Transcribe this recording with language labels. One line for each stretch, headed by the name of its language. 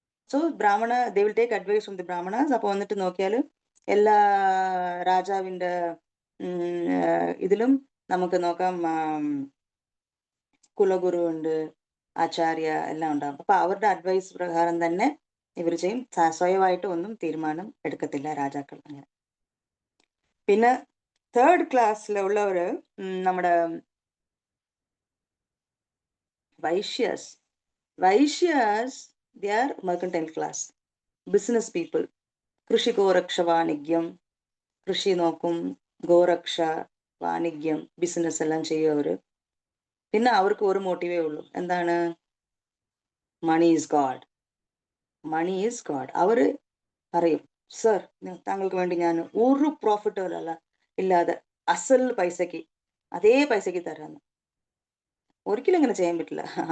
English: So Brahmana they will take advice from the Brahmanas.
Malayalam: അപ്പോൾ വന്നിട്ട് നോക്കിയാൽ എല്ലാ രാജാവിൻ്റെ ഇതിലും നമുക്ക് നോക്കാം, കുലഗുരു ഉണ്ട്, ആചാര്യ എല്ലാം ഉണ്ടാകും. അപ്പൊ അവരുടെ അഡ്വൈസ് പ്രകാരം തന്നെ ഇവർ ചെയ്യും. സ്വയമായിട്ട് ഒന്നും തീരുമാനം എടുക്കത്തില്ല രാജാക്കൾ. അങ്ങനെ പിന്നെ 3rd ക്ലാസ്സിലുള്ളവര് നമ്മുടെ Vaishyas.
English: they are mercantile class, business people.
Malayalam: കൃഷി, ഗോരക്ഷ, വാണിജ്യം, കൃഷി നോക്കും, ഗോരക്ഷ, വാണിജ്യം, ബിസിനസ് എല്ലാം ചെയ്യും അവര്. പിന്നെ അവർക്ക് ഒരു മോട്ടീവേ ഉള്ളൂ, എന്താണ്?
English: Money is god.
Malayalam: അവര് പറയും, സർ താങ്കൾക്ക് വേണ്ടി ഞാൻ ഒരു പ്രോഫിറ്റ് ഇല്ലാതെ അസൽ പൈസക്ക് അതേ പൈസക്ക് തരാന്ന്. ഒരിക്കലും അങ്ങനെ ചെയ്യാൻ പറ്റില്ല.